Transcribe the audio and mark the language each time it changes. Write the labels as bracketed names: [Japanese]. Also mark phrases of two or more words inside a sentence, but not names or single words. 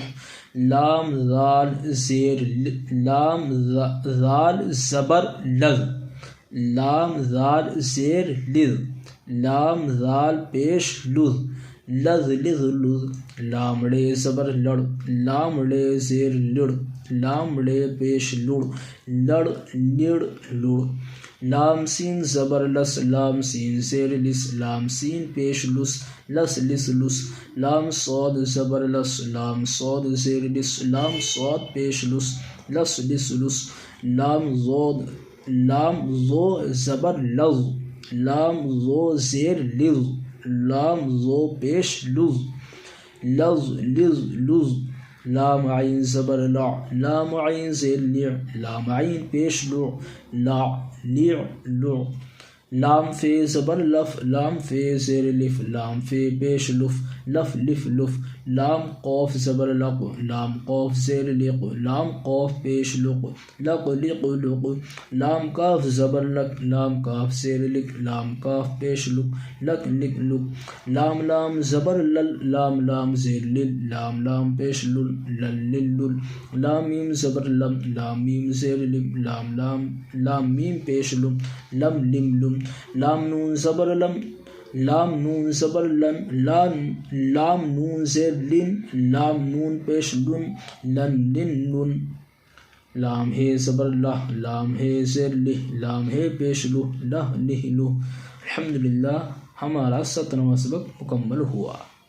[Urdu] لام ذال زیر لام ذال زبر لذ، لام ذال زیر لذ، لام ذال پیش لذ، لذ لذ لذ۔ لام ڑے زبر لڑ، لام ڑے زیر لڑ، لام ڑے پیش لڑ، لڑ لڑ لڑ۔ لام سین زبر لس، لام سین زیر لس، لام سین پیش لس، لس لس لس۔ لام صاد زبر لس، لام صاد زیر لس، لام صاد پیش لس، لس لس لس۔ لام زو زبر لظ، لام زو زیر لظ، لام زو پیش لظ، لظ لظ لظ۔ لام عین زبر لع، لام عین زیر لع، لام عین پیش لع، لع لع لع۔ لام فے زبر لف، لام فے زیر لف، لام فے پیش لف، لف لف لف۔ لام قوف زبر لق، لام قوف زیر لق، لام قوف پیش لق، لق لق لق۔ لام کاف زبر لک، لام کاف زیر لک، لام کاف پیش لک، لک لک لک۔ لام لام زبر لل، لام لام زیر لل، لام لام پیش لل، لل لل لل۔ لام میم زبر لم، لام میم زیر لم، لام میم پیش لم، لم لم لم۔ لام نون زبر لم، لام نون زبر لن، لام نون زیر لن، لام نون پیش لن، لن لن لن۔ لام ہے زبر لہ، لام ہے زیر لہ، لام ہے پیش لہ، لہ لہ لہ۔ الحمدللہ ہمارا 17واں سبق مکمل ہوا۔